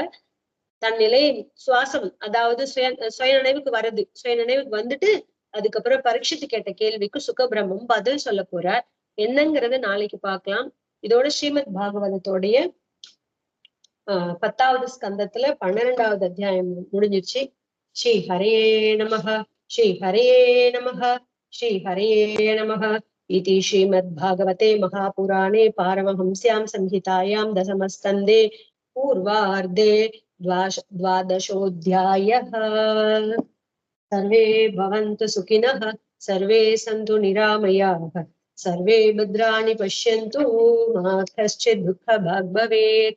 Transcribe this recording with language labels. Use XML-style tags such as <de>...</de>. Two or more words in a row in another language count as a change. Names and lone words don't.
<ta>தன்னிலை சுவாசம், அதாவது சுய நினைவுக்கு வருது. சுய நினைவுக்கு வந்துட்டு அதுக்கப்புறம் பரீட்சித்து கேட்ட கேள்விக்கு சுகபிரம்மம் பதில் சொல்ல போறார். என்னங்கிறத நாளைக்கு பார்க்கலாம். இதோட ஸ்ரீமத் பாகவதத்தோடைய 10வது ஸ்கந்தத்துல 12வது அத்தியாயம் முடிஞ்சிருச்சு.</ta> <sa>श्री हरे नमः, श्री हरे नमः, श्री हरे नमः. इति श्रीमद्भागवते महापुराणे पारमहंस्यां संहितायां दशमस्कन्धे पूर्वार्धे द्वादशोऽध्यायः। सर्वे भवन्तु सुखिनः, सर्वे सन्तु निरामयाः, सर्वे भद्राणि पश्यन्तु, मा कश्चित् दुःखभाग् भवेत्।</sa>